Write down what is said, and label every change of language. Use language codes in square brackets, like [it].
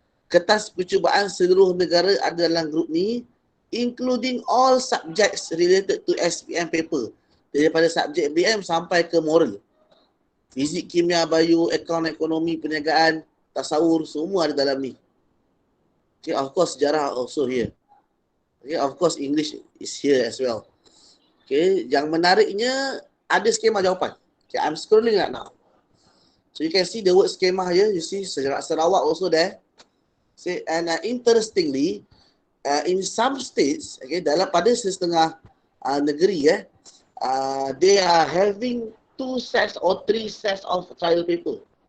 [ms] Kertas percubaan seluruh negara ada dalam grup ni, [en] including all subjects related to SPM paper. [ms] Daripada subjek BM sampai ke moral. Fizik, kimia, bio, akaun, ekonomi, perniagaan, tasawur, semua ada dalam ni. [en] Okay, of course, sejarah also here. Okay, of course, English is here as well. [ms] Okay, yang menariknya, ada skema jawapan. [en] Okay, I'm scrolling right now. So you can see the word schema here. You see Sarawak also there. See, and interestingly, in some states, okay, [ms] dalam pada setengah negeri, [en] they are having 2 sets or 3 sets of trial paper.